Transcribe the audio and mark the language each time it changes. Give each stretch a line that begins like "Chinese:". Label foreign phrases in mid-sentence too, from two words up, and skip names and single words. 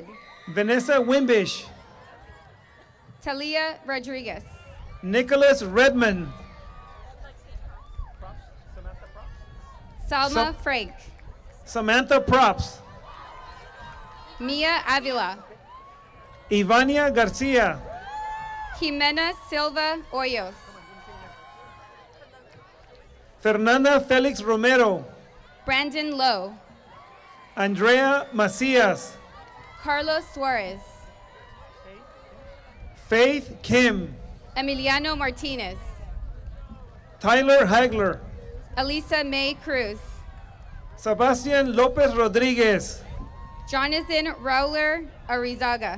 English: Vanessa Wimbish. Talia Rodriguez. Nicholas Redman. Salma Frank. Samantha Props. Mia Avila. Ivania Garcia. Jimena Silva Hoyos. Fernanda Felix Romero. Brandon Lowe. Andrea Macias. Carlos Suarez. Faith Kim. Emiliano Martinez. Tyler Hagler. Elisa May Cruz. Sebastian Lopez Rodriguez. Jonathan Rowler Arizaga.